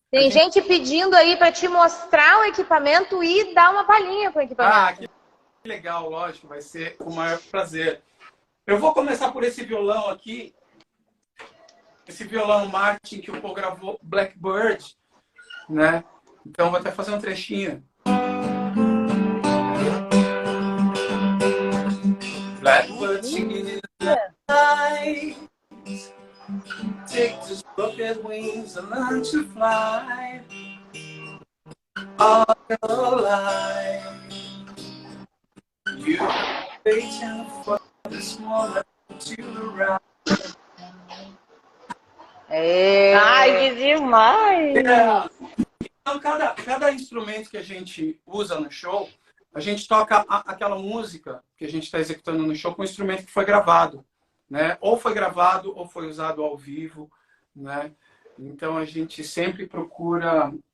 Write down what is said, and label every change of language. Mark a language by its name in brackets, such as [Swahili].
[Portuguese] Tem gente pedindo aí para te mostrar o equipamento e dar uma palhinha com o equipamento. Que legal, lógico, vai ser o maior prazer. Eu vou começar por esse violão aqui, esse violão Martin que o Paul gravou, Blackbird, né? Então, vou até fazer um trechinho. [English] Blackbird singing in the night. Take this look at wings and learn to fly. All your life. You're waiting for this moment to arrive. [Portuguese] Ai, que demais! Então, cada instrumento que a gente usa no show, a gente toca aquela música que a gente está executando no show com o instrumento que foi gravado, né? Ou foi gravado ou foi usado ao vivo, né? Então a gente sempre procura